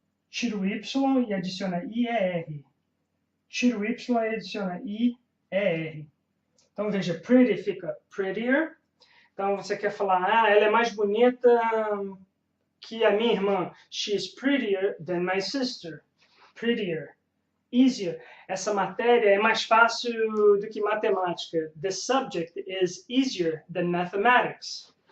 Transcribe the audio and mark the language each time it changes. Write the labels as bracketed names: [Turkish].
[Portuguese] Tira o Y e adiciona IER. Tira o Y e adiciona IER. Então veja, pretty fica prettier, Então você quer falar, ah, ela é mais bonita que a minha irmã. [English] She is prettier than my sister. Prettier. Easier. [Portuguese] Essa matéria é mais fácil do que matemática. [English] The subject is easier than mathematics.